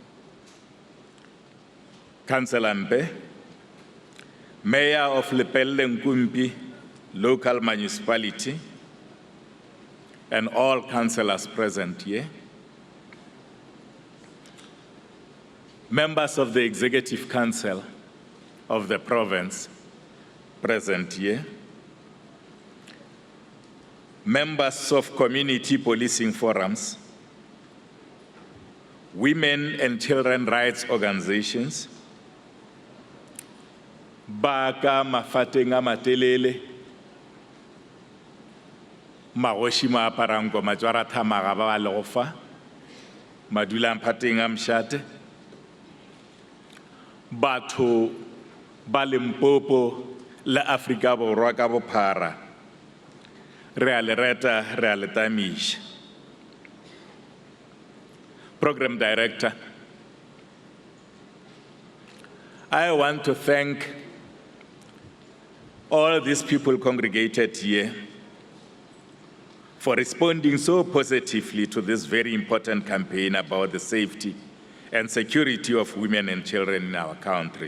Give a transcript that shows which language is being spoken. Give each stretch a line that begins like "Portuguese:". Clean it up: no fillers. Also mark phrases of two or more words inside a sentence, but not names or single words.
English: Councillor Mbe, Mayor of Lepelle-Nkumpi Local Municipality, and all councillors present here, members of the Executive Council of the province present here, members of community policing forums, women and children rights organizations,
Northern Sotho: baka mafateng a matelele, magoši ma aparang ko matšwara thamaga ba le go fa, madulang phateng a mšate, batho ba Limpopo le Afrika Borwa ka bophara, re a le reta, re a le tamiša.
English: Program Director, I want to thank all these people congregated here for responding so positively to this very important campaign about the safety and security of women and children in our country.